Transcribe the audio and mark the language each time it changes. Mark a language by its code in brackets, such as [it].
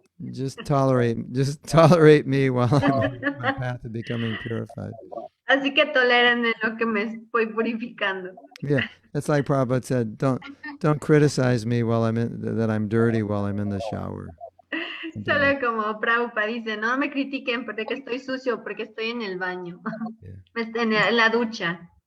[en] Just tolerate me while I'm on my path to becoming purified. [es] Así que toleren en lo que me estoy purificando. [en] Yeah, that's like Prabhupada said. Don't criticize me while that I'm dirty while I'm in the shower. [es] Solo como Prabhupada dice, no me critiquen porque estoy sucio, porque estoy en el baño, en la ducha.